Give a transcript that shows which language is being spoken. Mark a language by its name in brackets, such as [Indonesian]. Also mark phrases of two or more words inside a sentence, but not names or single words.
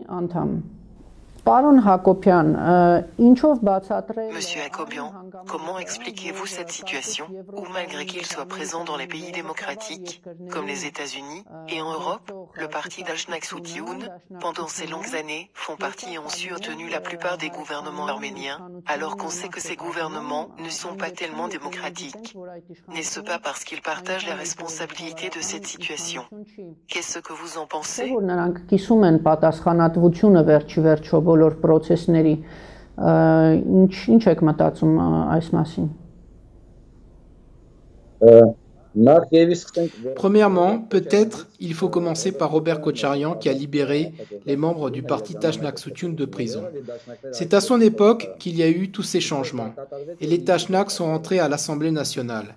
[French] Monsieur Hakopian, comment expliquez-vous cette situation, où malgré qu'il soit présent dans les pays démocratiques, comme les États-Unis, et en Europe, le parti d'Ashnaksutioun, pendant ces longues années, font partie et ont soutenu la plupart des gouvernements arméniens, alors qu'on sait que ces gouvernements ne sont pas tellement démocratiques? N'est-ce pas parce qu'ils partagent la responsabilité de cette situation? Qu'est-ce que vous en pensez? [Armenian] Ինչ եք մտածում այս մասին։ [French] Premièrement, peut-être il faut commencer par Robert Kocharian qui a libéré les membres du parti Tashnaksutyun de prison. C'est à son époque qu'il y a eu tous ces changements et les Tashnaks sont rentrés à l'Assemblée nationale.